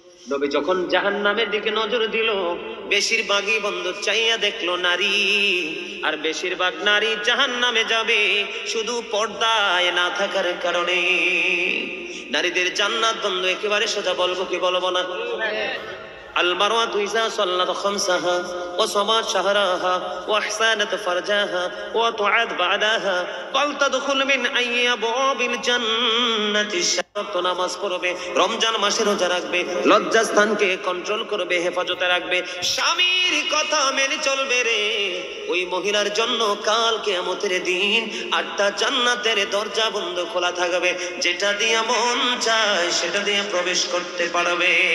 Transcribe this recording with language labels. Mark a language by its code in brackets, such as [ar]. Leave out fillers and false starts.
[bn] নবী যখন জাহান্নামের দিকে নজর দিল, বেশিরভাগই বন্ধু চাইয়া দেখলো নারী। আর বেশিরভাগ নারী জাহান্নামে যাবে শুধু পর্দায় না থাকার কারণে। নারীদের জান্নাত বন্ধু একেবারে সোজা, বলবো কি বলবো না? [ar] المرأة إذا صلت خمسها وصامت شهرها وأحسنت فرجها وطاعت بعدها فلتدخل من أي أبواب الجنة شاءت। [bn] নামাজ পড়বে, রমজান মাসে রোজা রাখবে, লজ্জাস্থানকে কন্ট্রোল করবে, হেফাজতে রাখবে, স্বামীর কথা মেনে চলবে রে, ওই মহিলার জন্য কাল কিয়ামতের দিন 8টা জান্নাতের দরজা বন্ধ খোলা থাকবে, যেটা দিয়ে মন চায় সেটা দিয়ে প্রবেশ করতে পারবে।